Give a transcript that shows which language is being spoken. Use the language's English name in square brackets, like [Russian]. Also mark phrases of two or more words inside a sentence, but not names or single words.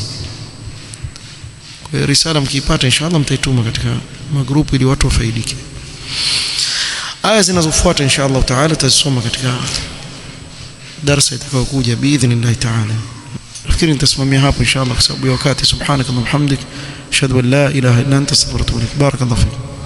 [Swahili] Kwa risala mkipata inshallah mtaituma katika magrupu ili watu wafaidike. Aya zinazofuata [Arabic] إن شاء الله تعالى [Swahili] tazisoma katika darasa itakayokuja [Arabic] بإذن الله تعالى. [Swahili] Nafikiri nitasimamia hapo inshallah kwa sababu ya wakati. [Arabic] سبحانك وبحمدك أشهد أن لا إله إلا أنت أستغفرك وأتوب إليك. بارك الله فيك.